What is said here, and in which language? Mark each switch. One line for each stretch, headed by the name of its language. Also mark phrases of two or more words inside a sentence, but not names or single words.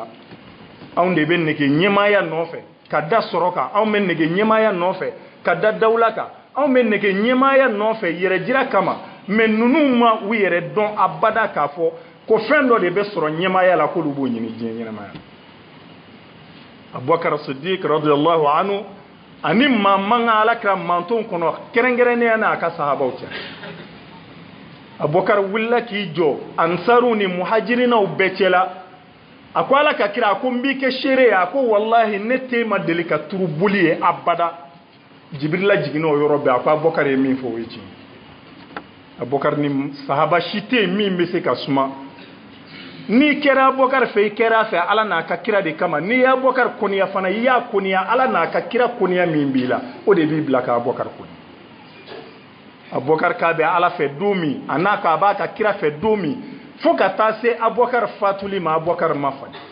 Bambara: anw de bɛ nege ɲɛmaaya nɔfɛ ka da sɔrɔ kan anw bɛ nege ɲɛmaaya nɔfɛ ka da dawula kan anw bɛ nege ɲɛmaaya nɔfɛ yɛrɛjira kama mais ninnu ma u yɛrɛ dɔn abada k'a fɔ ko fɛn dɔ de bɛ sɔrɔ ɲɛmaaya la k'olu b'o ɲini diɲɛ ɲɛnamaya abubakar siddiq
Arabic: رضي الله عنه
Bambara: ani maa man ka alakira mantonw kɔnɔ kɛrɛnkɛrɛnnenya n'a ka sahabaw cɛ abubakar wulila k'i jɔ ansaru ni muhajirinaw bɛɛ cɛla a ko ala ka kira a ko n b'i kɛ seere ye a ko wallahi ne te ma deli ka turu boli ye abada jibirila jiginna o yɔrɔ bɛɛ a ko abubakar ye min fɔ o ye tiɲɛ abubakar ni sahaba si tɛ yen min bɛ se ka suma n'i kɛra abubakar fɛ i kɛra a fɛ ala n'a ka kira de kama n'i ye abubakar kɔniya fana i y'a kɔniya ala n'a ka kira kɔniya min b'i la o de b'i bila ka abubakar kɔniya abubakar k'a bɛ ala fɛ don min a n'a k'a b'a ka kira fɛ don min fo ka taa se abubakar fatuli ma abubakar ma fali